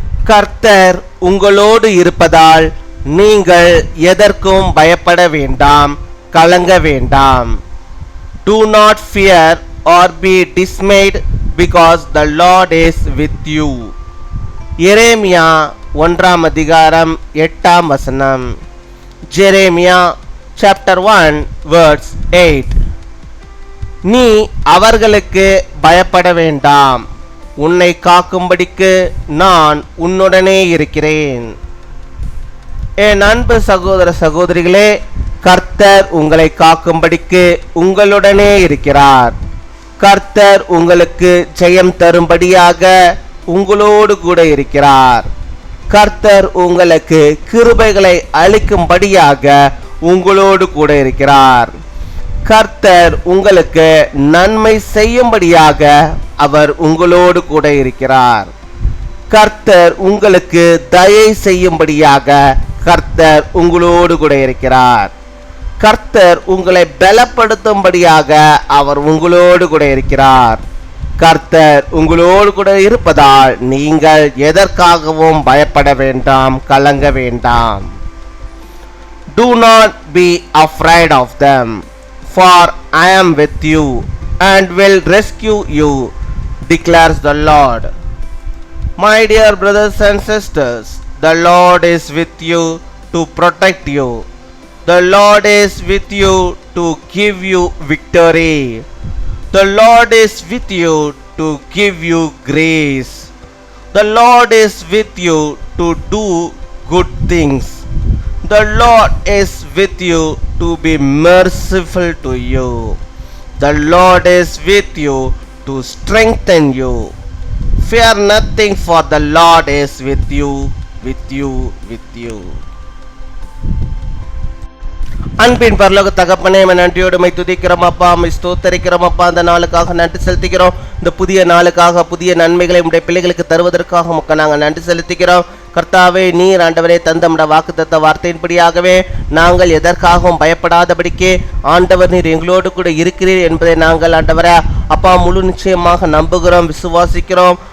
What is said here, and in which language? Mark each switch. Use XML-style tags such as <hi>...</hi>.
<ta>கர்த்தர் உங்களோடு இருப்பதால் நீங்கள் எதற்கும் பயப்பட வேண்டாம், கலங்க வேண்டாம்.</ta> <en>Do not fear or be dismayed because the Lord is with you.</en> <ta>எரேமியா 1 அதிகாரம் 8 வசனம்.</ta> <en>Jeremiah chapter 1 verse 8.</en> <ta>நீ அவர்களுக்கு பயப்பட வேண்டாம், உன்னை காக்கும்படிக்கு நான் உன்னுடனே இருக்கிறேன். என் அன்பு சகோதர சகோதரிகளே, கர்த்தர் உங்களை காக்கும்படிக்கு உங்களுடனே இருக்கிறார். கர்த்தர் உங்களுக்கு ஜெயம் தரும்படியாக உங்களோடு கூட இருக்கிறார். கர்த்தர் உங்களுக்கு கிருபைகளை அளிக்கும்படியாக உங்களோடு கூட இருக்கிறார். கர்த்தர் உங்களுக்கு நன்மை செய்யும்படியாக அவர் உங்களோடு கூட இருக்கிறார். கர்த்தர் உங்களுக்கு தயை செய்யும்படியாக கர்த்தர் உங்களோடு கூட இருக்கிறார். கர்த்தர் உங்களை பலப்படுத்தும்படியாக அவர் உங்களோடு கூட இருக்கிறார். கர்த்தர் உங்களோடு கூட இருப்பதால் நீங்கள் எதற்காகவும் பயப்பட வேண்டாம், கலங்க வேண்டாம்.</ta> <en>Do not be afraid of them, for I am with you and will rescue you, declares the Lord. My dear brothers and sisters, the Lord is with you to protect you. The Lord is with you to give you victory. The Lord is with you to give you grace. The Lord is with you to do good things. The Lord is with you to be merciful to you. The Lord is with you to strengthen you. Fear nothing, for the Lord is with you, with you, with you.</en> <ta>அன்பின் பரலோக தகப்பனே, நன்றியோடு my துதிக்கிறோம் அப்பா, my ஸ்தோத்தரிக்கிறோம் அப்பா. அந்த நாளுக்காக நன்றி செலுத்திக்கிறோம். இந்த புதிய நாளுக்காக புதிய நன்மைகளை உடைய பிள்ளைகளுக்கு தருவதற்காக முக்க நாங்கள் நன்றி செலுத்திக்கிறோம். கர்த்தாவே, நீர் ஆண்டவரே தந்தமுடைய வாக்குத்தத்த வார்த்தையின்படியாகவே நாங்கள் எதற்காகவும் பயப்படாதபடிக்கே ஆண்டவர் நீர் எங்களோடு கூட இருக்கிறீர் என்பதை நாங்கள் ஆண்டவரே அப்பா முழு நிச்சயமாக நம்புகிறோம், விசுவாசிக்கிறோம்.</ta>